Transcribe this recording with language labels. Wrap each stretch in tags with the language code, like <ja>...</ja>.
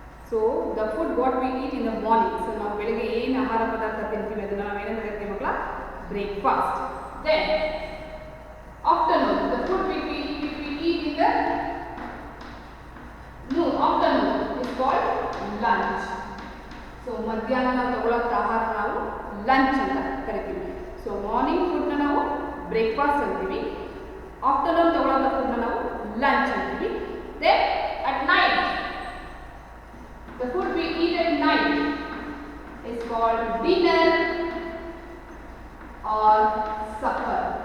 <en>So the food what we eat in the morning.</en> <kn>So ನಾವು ಬೆಳಗ್ಗೆ ಏನು ಆಹಾರ ಪದಾರ್ಥ ತಿಂತೀವಿ ಅದನ್ನ ನಾವು ಏನಂತ ಕರಿತೀವಿ ಮಕ್ಕಳ?</kn> <en>Breakfast. Then afternoon, the food which we eat in the afternoon is called lunch.</en> <kn>So ಮಧ್ಯಾಹ್ನ ನಾವು ತಗೊಳ್ಳೋ ಆಹಾರ ನಾವು ಲಂಚ್ ಅಂತ ಕರಿತೀವಿ. ಸೊ ಮಾರ್ನಿಂಗ್ ಫುಡ್ನ ನಾವು ಬ್ರೇಕ್ಫಾಸ್ಟ್ ಅಂತೀವಿ, ಆಫ್ಟರ್ನೂನ್ ತಗೊಳ್ಳೋ ಫುಡ್ನ ನಾವು ಲಂಚ್ ಅಂತೀವಿ.</kn> <en>Then at night, the food we eat at night is called dinner or supper.</en>